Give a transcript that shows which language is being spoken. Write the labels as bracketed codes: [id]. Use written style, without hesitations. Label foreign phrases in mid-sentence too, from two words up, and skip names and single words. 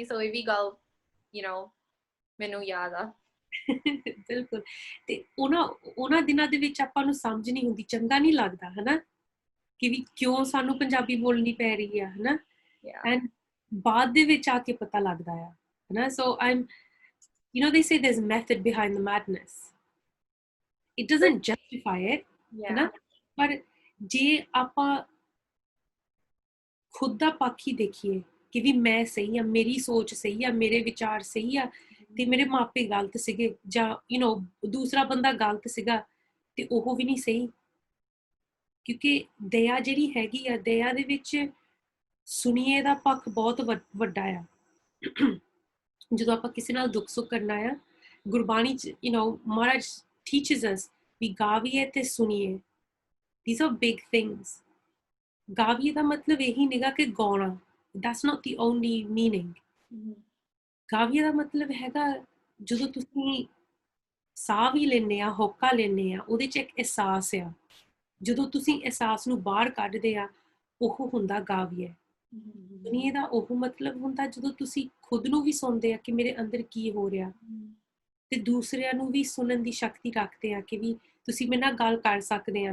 [pa] ਸੋ ਇਹ ਵੀ ਗੱਲ ਮੈਨੂੰ ਯਾਦ ਆ। ਬਿਲਕੁਲ। ਤੇ ਉਹਨਾਂ ਦਿਨਾਂ ਦੇ ਵਿੱਚ ਆਪਾਂ ਨੂੰ ਸਮਝ ਨਹੀਂ ਹੁੰਦੀ, ਚੰਗਾ ਨਹੀਂ ਲੱਗਦਾ ਹਨਾ, ਕਿ ਵੀ ਕਿਉਂ ਸਾਨੂੰ ਪੰਜਾਬੀ ਬੋਲਣੀ ਪੈ ਰਹੀ ਆ ਹਨਾ। ਐਂਡ ਬਾਅਦ ਦੇ ਵਿੱਚ ਆ ਕੇ ਪਤਾ ਲੱਗਦਾ ਆ ਹਨਾ। [en] ਸੋ they say there's method behind the madness. It doesn't justify it [pa] ਹਨਾ, ਪਰ ਜੇ ਆਪਾਂ ਖੁਦ ਦਾ ਪੱਖ ਹੀ ਦੇਖੀਏ ਕਿ ਵੀ ਮੈਂ ਸਹੀ ਆ, ਮੇਰੀ ਸੋਚ ਸਹੀ ਆ, ਮੇਰੇ ਵਿਚਾਰ ਸਹੀ ਆ, ਤੇ ਮੇਰੇ ਮਾਪੇ ਗਲਤ ਸੀਗੇ, ਜਾਂ ਦੂਸਰਾ ਬੰਦਾ ਗਲਤ ਸੀਗਾ, ਤੇ ਉਹ ਵੀ ਨਹੀਂ ਸਹੀ। ਕਿਉਂਕਿ ਦਇਆ ਜਿਹੜੀ ਹੈਗੀ ਆ, ਦਇਆ ਦੇ ਵਿੱਚ ਸੁਣੀਏ ਦਾ ਪੱਖ ਬਹੁਤ ਵੱਡਾ ਆ। ਜਦੋਂ ਆਪਾਂ ਕਿਸੇ ਨਾਲ ਦੁੱਖ ਸੁੱਖ ਕਰਨਾ ਆ, ਗੁਰਬਾਣੀ ਚ ਮਹਾਰਾਜ [en] teaches us [pa] ਵੀ ਗਾਵੀਏ ਤੇ ਸੁਣੀਏ। [en] These are big things. [pa] ਗਾਵੀਏ ਦਾ ਮਤਲਬ ਇਹੀ ਨਿਗਾ ਕਿ ਗਾਉਣਾ, [en] that's not the only meaning. [pa] ਗਾਵੀਏ ਦਾ ਮਤਲਬ ਹੈਗਾ ਜਦੋਂ ਤੁਸੀਂ ਸਾਹ ਵੀ ਲੈਂਦੇ ਆ, ਹੋਕਾ ਲੈਂਦੇ ਆ, ਉਹਦੇ ਚ ਇੱਕ ਅਹਿਸਾਸ ਆ। ਜਦੋਂ ਤੁਸੀਂ ਅਹਿਸਾਸ ਨੂੰ ਬਾਹਰ ਕੱਢਦੇ ਆ, ਉਹ ਹੁੰਦਾ ਗਾਵੀਏ। ਸੁਣੀਏ ਦਾ ਉਹ ਮਤਲਬ ਹੁੰਦਾ ਜਦੋਂ ਤੁਸੀਂ ਖੁਦ ਨੂੰ ਵੀ ਸੁਣਦੇ ਆ ਕਿ ਮੇਰੇ ਅੰਦਰ ਕੀ ਹੋ ਰਿਹਾ, ਤੇ ਦੂਸਰਿਆਂ ਨੂੰ ਵੀ ਸੁਣਨ ਦੀ ਸ਼ਕਤੀ ਰੱਖਦੇ ਆ ਕਿ ਵੀ ਤੁਸੀਂ ਮੇਰੇ ਨਾਲ ਗੱਲ ਕਰ ਸਕਦੇ ਆ।